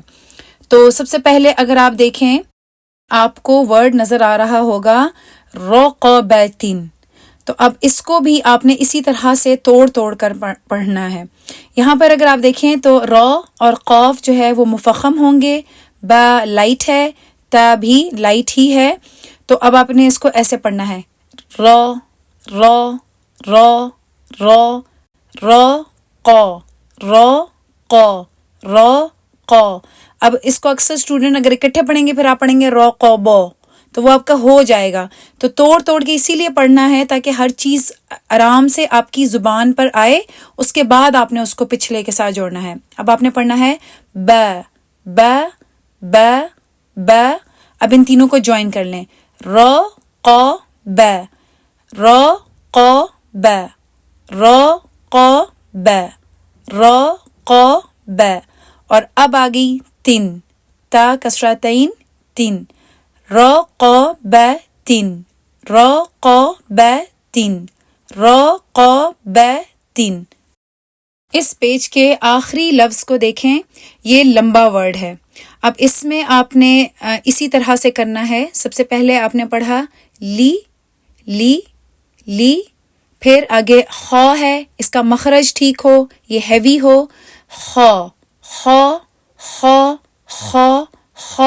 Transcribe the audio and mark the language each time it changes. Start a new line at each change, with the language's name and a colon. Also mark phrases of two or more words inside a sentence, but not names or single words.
Urdu: تو سب سے پہلے اگر آپ دیکھیں آپ کو ورڈ نظر آ رہا ہوگا رقبتین, تو اب اس کو بھی آپ نے اسی طرح سے توڑ توڑ کر پڑھنا ہے. یہاں پر اگر آپ دیکھیں تو را اور قاف جو ہے وہ مفخم ہوں گے, با لائٹ ہے, تا بھی لائٹ ہی ہے. تو اب آپ نے اس کو ایسے پڑھنا ہے
Arabic: را را را را را قا را قا را قا.
Urdu: اب اس کو اکثر اسٹوڈنٹ اگر اکٹھے پڑھیں گے پھر آپ پڑھیں گے
Arabic: را قا با,
Urdu: تو وہ آپ کا ہو جائے گا. تو توڑ توڑ کے اسی لیے پڑھنا ہے تاکہ ہر چیز آرام سے آپ کی زبان پر آئے, اس کے بعد آپ نے اس کو پچھلے کے ساتھ جوڑنا ہے. اب آپ نے پڑھنا ہے
Arabic: ب ب ب ب.
Urdu: اب ان تینوں کو جوائن کر لیں
Arabic: را قا ب را قا ب را قا ب را قا ب.
Urdu: اور اب آ گئی تین, تا کسرہ
Arabic: تین تین, را قا ب تین را قا ب تین را قا ب تین.
Urdu: اس پیج کے آخری لفظ کو دیکھیں, یہ لمبا ورڈ ہے. اب اس میں آپ نے اسی طرح سے کرنا ہے. سب سے پہلے آپ نے پڑھا
Arabic: لی لی لی,
Urdu: پھر آگے خا ہے, اس کا مخرج ٹھیک ہو, یہ ہیوی ہو,
Arabic: خا خا خا خا خا.